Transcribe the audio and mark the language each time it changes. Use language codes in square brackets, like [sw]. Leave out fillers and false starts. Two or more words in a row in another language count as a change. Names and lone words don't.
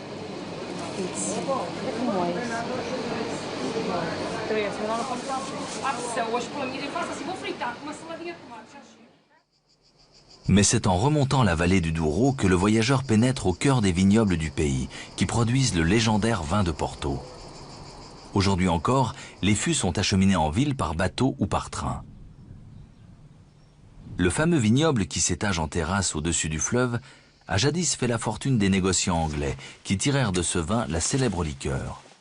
[pt] 3, mas não pode dar. Ah, hoje pela minha faço assim, vou fritar com uma saladinha de tomate, já chega. [fr] Mais c'est en remontant la vallée du Douro que le voyageur pénètre au cœur des vignobles du pays, qui produisent le légendaire vin de Porto. Aujourd'hui encore, les fûts sont acheminés en ville par bateau ou par train. Le fameux vignoble qui s'étage en terrasse au-dessus du fleuve a jadis fait la fortune des négociants anglais qui tirèrent de ce vin la célèbre liqueur.